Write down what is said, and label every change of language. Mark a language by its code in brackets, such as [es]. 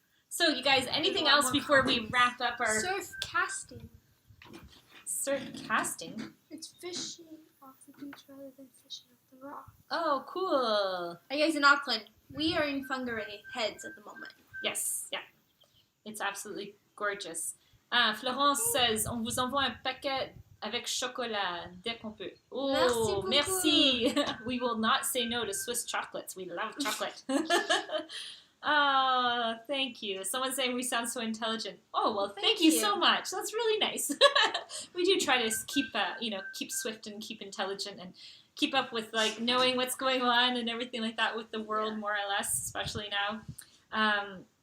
[en] So, you guys, anything else before we wrap up our... Surf casting. Surf casting? It's fishing off the beach rather than fishing off the rock. Oh, cool. Are you guys in Auckland? We are in Whangarei Heads at the moment. Yes, yeah. It's absolutely gorgeous. Florence says, [fr] on vous envoie un paquet avec chocolat dès qu'on peut. Oh, merci. [en] We will not say no to Swiss chocolates. We love chocolate. Oh, thank you. Someone's saying we sound so intelligent. Oh, well, thank you so much. That's really nice. We do try to keep swift and keep intelligent and keep up with, like, knowing what's going on and everything like that with the world, more or less, especially now.